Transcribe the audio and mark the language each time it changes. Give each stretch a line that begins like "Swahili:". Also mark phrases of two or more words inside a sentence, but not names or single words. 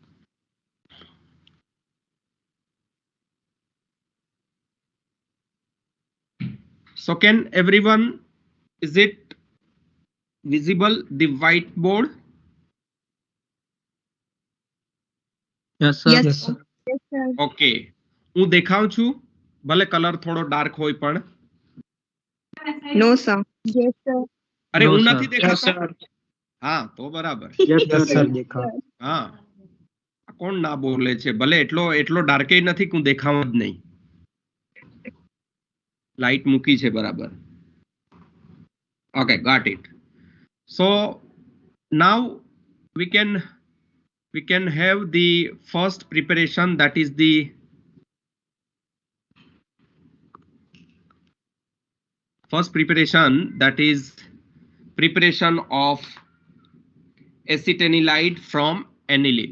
English: So can everyone, is it visible, the whiteboard? Yes, sir. Yes, sir. Yes, sir.
Gujarati: Okay. હું દેખાઉં છું ભલે કલર થોડો ડાર્ક હોય પણ.
English: No, sir. Yes, sir.
Gujarati: અરે
English: No,
Gujarati: હું
English: sir.
Gujarati: નથી દેખાતો. હા તો બરાબર.
English: Yes, sir.
Gujarati: હા કોણ ના બોલે છે ભલે એટલો ડાર્કે નથી કે હું દેખાઉં જ નહીં. લાઈટ મૂકી છે બરાબર.
English: Okay, got it. So now we can have the first preparation, that is the preparation of acetanilide from aniline.